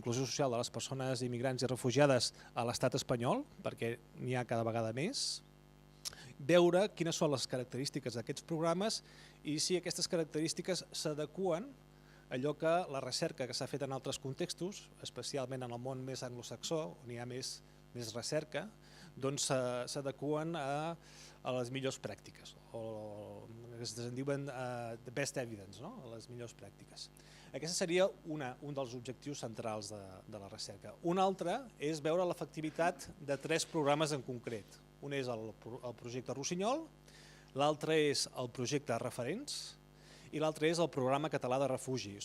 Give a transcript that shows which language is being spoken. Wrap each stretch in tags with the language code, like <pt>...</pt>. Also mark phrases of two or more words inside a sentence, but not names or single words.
<ca>inclusió social de les persones immigrants i refugiades a l'estat espanyol, perquè n'hi ha cada vegada més, veure quines són les característiques d'aquests programes i si aquestes característiques s'adeqüen a allò que la recerca que s'ha fet en altres contextos, especialment en el món més anglosaxó, on hi ha més recerca, s'adeqüen a les millors pràctiques, o que es diuen</ca> <en>the best evidence,</en> <ca>les millors pràctiques. Aquest seria un dels objectius centrals de la recerca. Un altre és veure l'efectivitat de 3 programes en concret. Un és el projecte Rossinyol, l'altre és el projecte Referents i l'altre és el programa català de refugi.</ca>